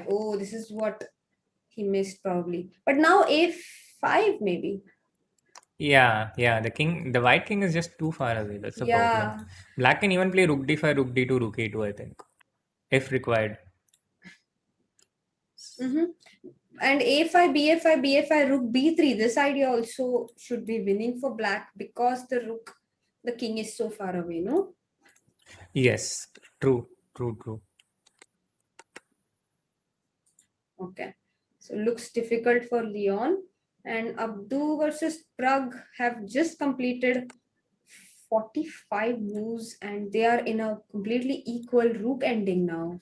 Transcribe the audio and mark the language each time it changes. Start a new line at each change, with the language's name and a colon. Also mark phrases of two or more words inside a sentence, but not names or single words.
English: Oh, this is what he missed probably. But now a5 maybe. Yeah, yeah. The white king is just too far away. That's the problem. Black can even play rook d5, rook d2, rook a2, I think, if required. And a5, ba5, ba5, rook b3. This idea also should be winning for black because the king is so far away, no? Yes, true, true, true. Okay. So looks difficult for Leon. And Abdu versus Prague have just completed 45 moves and they are in a completely equal rook ending now.